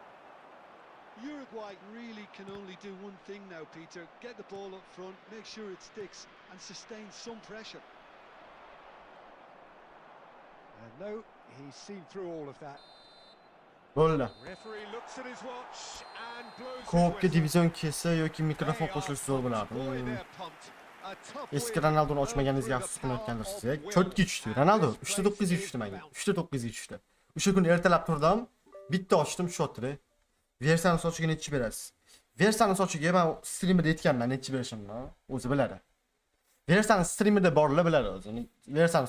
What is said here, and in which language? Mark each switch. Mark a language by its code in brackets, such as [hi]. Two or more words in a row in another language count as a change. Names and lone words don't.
[en] Uruguay really can only do one thing now, Peter. Get the ball up front, make sure it sticks, and sustain some pressure. And no, he's seen through all of that. [uz] Bo'ldi. [en] Referee looks at his watch and blows his [uz] Ko'pga [en] whistle. [uz] divizion kelsa yoki mikrofon [en] They [uz] qo'shilishi [en] are [uz] zo'r bo'lardi. [en] pumped, boy, they're pumped. A tough [uz] Eski [en] win. [uz] Ronaldo'ni ochmaganingizga afsus qilayotgandir sizga. Cho'tga tushdi. Ronaldo 3.9 ga tushdi menga. 3.9 ga tushdi. O'sha kuni ertalab turdim, bitta ochdim, tushotdi. Versiyani sochiga nechi berasiz? Versiyani sochiga men streamida aytganman nechi berishimni, o'zi biladi. Versiyani streamida borlar biladi o'zi.